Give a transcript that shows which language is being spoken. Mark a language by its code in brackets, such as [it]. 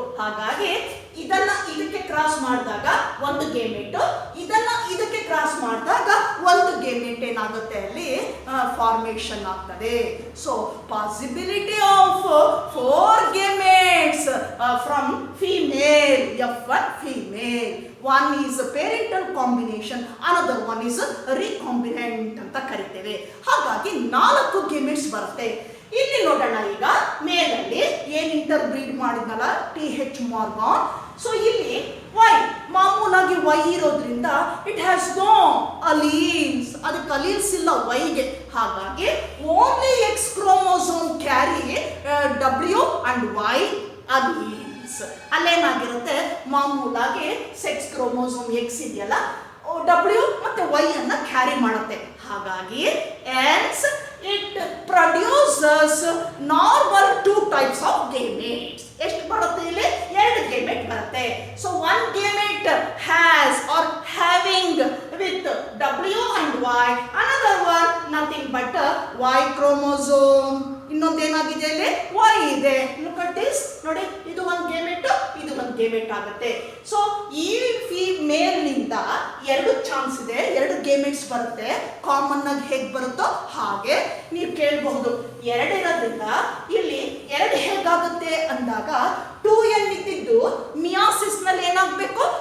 [kn] ಹಾಗಾಗಿ ಇದನ್ನ ಇದಕ್ಕೆ ಕ್ರಾಸ್ ಮಾಡಿದಾಗ ಒಂದು ಗೇಮೆಟ್, ಇದನ್ನ ಇದಕ್ಕೆ ಕ್ರಾಸ್ ಮಾಡಿದಾಗ ಒಂದು ಗೇಮೆಟ್ ಏನಾಗುತ್ತೆ, ಅಲ್ಲಿ ಫಾರ್ಮೇಷನ್ ಆಗ್ತದೆ. [en] So possibility of 4 gametes from female, F1 female. One is a parental combination, another one is recombinant [kn] ಅಂತ ಕರಿತೇವೆ. ಹಾಗಾಗಿ 4 ಗೇಮೆಟ್ಸ್ ಬರುತ್ತೆ. ಇಲ್ಲಿ ನೋಡೋಣ, ಈಗ ಮೇಲಲ್ಲಿ ಏನ್ ಇಂಟರ್ಬ್ರೀಡ್ ಮಾಡಿದ್ನಲ್ಲ TH ಮಾರ್ಗಾನ್. ಸೊ ಇಲ್ಲಿ Y ಮಾಮೂಲಾಗಿ Y ಇರೋದ್ರಿಂದ [en] it has no alleles, [kn] ಅದಕ್ಕೆ ಅಲೀಲ್ಸ್ ಇಲ್ಲ Yಗೆ. [en] ಹಾಗಾಗಿ only X chromosome carry W and Y alleles. [kn] ಅಲ್ಲೇನಾಗಿರುತ್ತೆ, ಮಾಮೂಲಾಗಿ ಸೆಕ್ಸ್ ಕ್ರೋಮೋಸೋಮ್ X ಇದೆಯಲ್ಲ, W ಮತ್ತೆ Y ಅನ್ನ ಕ್ಯಾರಿ ಮಾಡುತ್ತೆ. [en] ಹಾಗಾಗಿ hence it produces normal 2 types of gametes. [kn] ಎಷ್ಟು ಬರುತ್ತೆ ಇಲ್ಲಿ? 2 ಗೇಮೆಟ್ ಬರುತ್ತೆ. [en] So one gamete has or having with W and Y, another one nothing but Y chromosome. [kn] ಇನ್ನೊಂದೇನಾಗಿದೆ ಇಲ್ಲಿ? Y ಇದೆ. [en] Look at this. [kn] ನೋಡಿ, ಇದು ಒಂದು ಗೇಮೆಟ್, ಇದು ಒಂದು ಗೇಮೆಟ್ ಆಗುತ್ತೆ. ಸೊ ಈ ಫೀಮೇಲ್ ನಿಂದ 2 ಚಾನ್ಸ್ ಇದೆ, 2 ಗೇಮೆಟ್ಸ್ ಬರುತ್ತೆ. ಕಾಮನ್ ಆಗಿ ಹೇಗೆ ಬರುತ್ತೋ ಹಾಗೆ ನೀವು ಕೇಳಬಹುದು. 2 ಇರೋದ್ರಿಂದ ಇಲ್ಲಿ 2 ಹೇಗಾಗುತ್ತೆ ಅಂದಾಗ 2n ಇದ್ದಿದ್ದು ಮಿಯಾಸಿಸ್ ನಲ್ಲಿ ಏನಾಗಬೇಕು?